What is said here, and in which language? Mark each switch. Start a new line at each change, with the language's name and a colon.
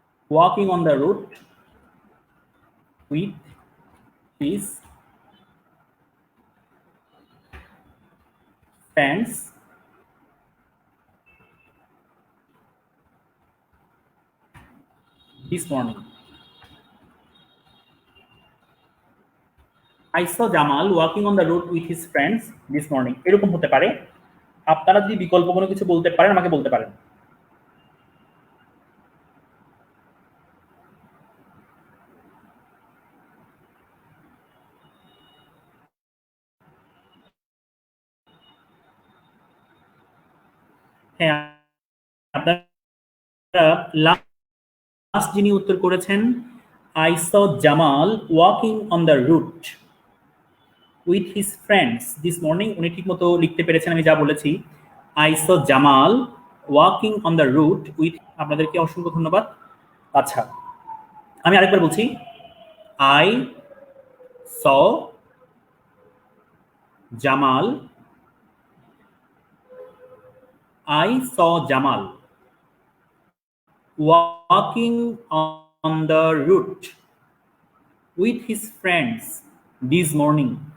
English: walking on the route with his friends this morning. I saw Jamal walking on the road with his friends this morning.
Bangla: এরকম হতে পারে। আপনারা যদি বিকল্প কোনো কিছু বলতে পারেন আমাকে বলতে পারেন। হ্যাঁ, আপনারা লাস্ট যিনি উত্তর করেছেন
English: I saw Jamal walking on the route with his friends this morning,
Bangla: উনি ঠিকমতো লিখতে পেরেছেন আমি যা বলেছি।
English: I saw Jamal walking on the route with,
Bangla: আপনাদেরকে অসংখ্য ধন্যবাদ। আচ্ছা, আমি আরেকবার বলছি,
English: I saw Jamal, I saw Jamal walking on the route with his friends this morning.